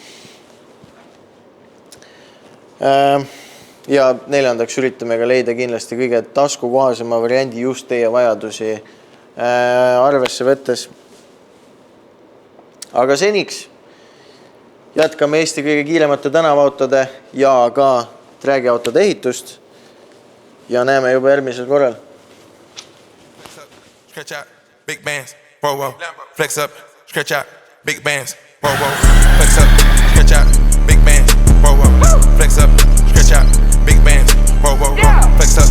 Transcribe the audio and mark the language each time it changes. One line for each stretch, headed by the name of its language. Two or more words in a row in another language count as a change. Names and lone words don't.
Estonian: Ja neljandaks üritame ka leida kindlasti kõige taskukohasema variandi just teie vajadusi arvesse võttes. Aga seniks jätkame Eesti kõige kiiremate tänavaautode ja ka träägiautode ehitust ja näeme juba järgmisel korral.
English: Stretch out, big bands, whoa, whoa. Flex up, stretch out, big bands, whoa, whoa. Flex up, stretch out, big bands, whoa, whoa. Flex up, stretch out, big bands, whoa, whoa. Flex